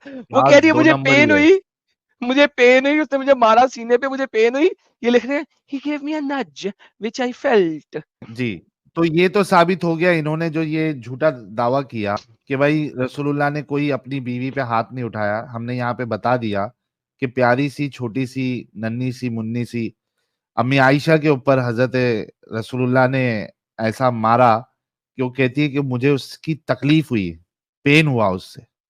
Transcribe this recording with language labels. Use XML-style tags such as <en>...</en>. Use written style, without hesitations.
<ur>وہ کہہ رہی ہے مجھے پین ہوئی, مجھے پین ہوئی, اس نے مجھے مارا سینے پہ, مجھے پین ہوئی. یہ لکھ رہے ہیں</ur> <en>he gave me a nudge which I felt.</en> <ur>جی, تو یہ تو ثابت ہو گیا انہوں نے جو یہ جھوٹا دعویٰ کیا کہ بھائی رسول اللہ نے کوئی اپنی بیوی پہ ہاتھ نہیں اٹھایا. ہم نے یہاں پہ بتا دیا کہ پیاری سی چھوٹی سی ننھی سی منی سی امی عائشہ کے اوپر حضرت رسول اللہ نے ایسا مارا کہ وہ کہتی ہے کہ مجھے اس کی تکلیف ہوئی, پین ہوا اس سے.</ur>